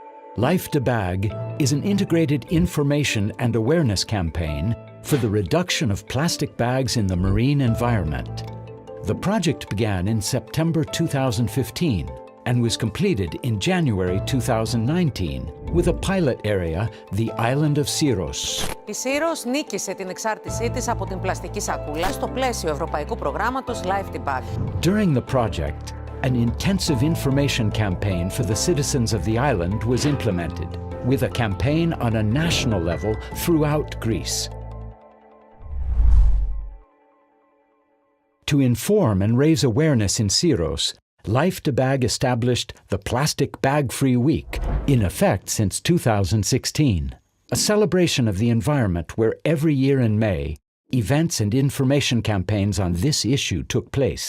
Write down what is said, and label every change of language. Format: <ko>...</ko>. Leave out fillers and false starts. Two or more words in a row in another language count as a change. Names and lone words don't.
<en>LIFE DEBAG is an integrated information and awareness campaign for the reduction of plastic bags in the marine environment. The project began in September 2015 and was completed in January 2019 with a pilot area, the island of Syros.</en> <el>Η Syros νίκησε την εξάρτησή της από την πλαστική σακούλα στο πλαίσιο ευρωπαϊκού προγράμματος LIFE DEBAG.</el> <en>During the project, an intensive information campaign for the citizens of the island was implemented, with a campaign on a national level throughout Greece. To inform and raise awareness in Syros, LIFE DEBAG established the Plastic Bag-Free Week, in effect since 2016, a celebration of the environment where every year in May, events and information campaigns on this issue took place.</en>